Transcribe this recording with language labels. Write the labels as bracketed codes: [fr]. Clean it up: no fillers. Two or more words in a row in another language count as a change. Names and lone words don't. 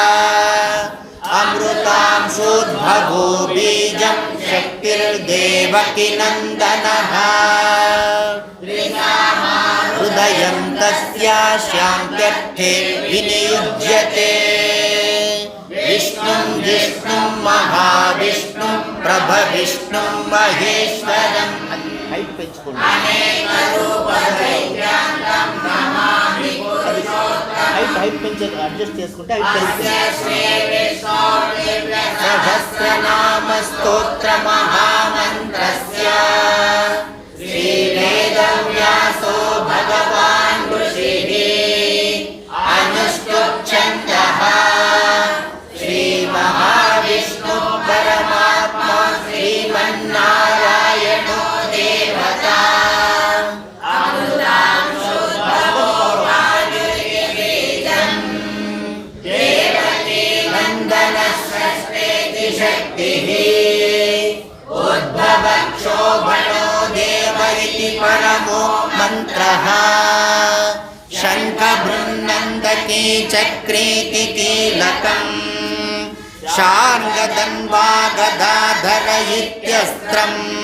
[sa] अमृतांशोद्भवो बीजं शक्तिर्देवकीनन्दनः हृदयं तस्यास्यान्त्यर्थे विनियुज्यते विष्णुं जिष्णुं महाविष्णुं प्रभविष्णुं महेश्वरम् [te] హైట్ పెంచుకోండి హైట్ పెంచే అడ్జస్ట్ చేసుకుంటే [sa] सहस्रनाम स्तोत्र महामन्त्रस्य श्री वेदव्यासो भगवान् ऋषिः अनुष्टुप्छन्दः श्री महाविष्णु परमात्मा श्रीमन्नारायणो देवता शक्तिः उद्भवक्षोभणो देव इति परमो मन्त्रः शङ्खबृन्नन्दकी चक्रीति कीलकम् शार्ङ्गधन्वा गदाधर इत्यस्त्रम्